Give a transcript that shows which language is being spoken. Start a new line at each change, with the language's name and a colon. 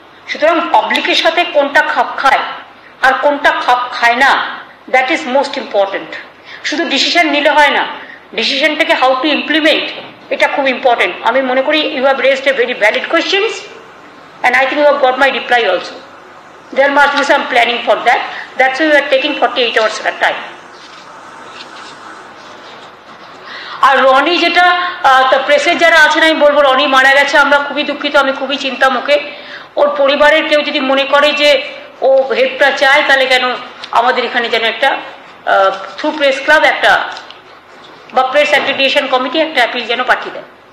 Bangla: সুতরাং পাবলিকের সাথে কোনটা খাপ খায় আর কোনটা খাপ খায় না,
English: That is most important.
Bangla: শুধু ডিসিশন নিলে হয় না, ডিসিশনটাকে হাউ টু ইমপ্লিমেন্ট, এটা খুব ইম্পর্টেন্ট। আমি মনে করি
English: You have raised a very valid questions and I think you have got my reply also. There must be some planning for that. That's why we are taking 48 hours at a time.
Bangla: আর রনি যেটা প্রেসের যারা আছেন আমি বলবো, রনি মারা গেছে, আমরা খুবই দুঃখিত, আমি খুবই চিন্তা মুখে। ওর পরিবারের কেউ যদি মনে করে যে ও হেল্পটা চায়, তাহলে কেন আমাদের এখানে যেন একটা থ্রু প্রেস ক্লাব একটা বা প্রেস অ্যাক্রিডিটেশন কমিটি একটা অ্যাপিল যেন পাঠিয়ে দেয়।